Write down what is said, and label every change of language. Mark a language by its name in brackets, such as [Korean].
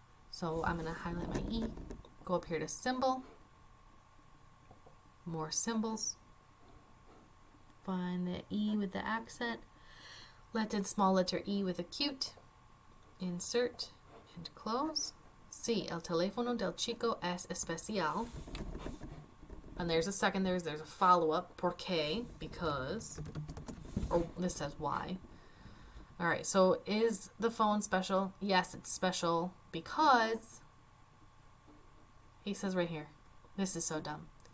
[English] So I'm going to highlight my E, go up here to symbol, more symbols, find the E with the accent, Latin small letter E with acute, insert and close. [Spanish] Sí, el teléfono del chico es especial. [English] And there's a second, there's a follow-up, [Spanish] ¿por qué? [English] Because, or this says why. All right, so is the phone special? Yes, it's special because, he says right here, this is so dumb.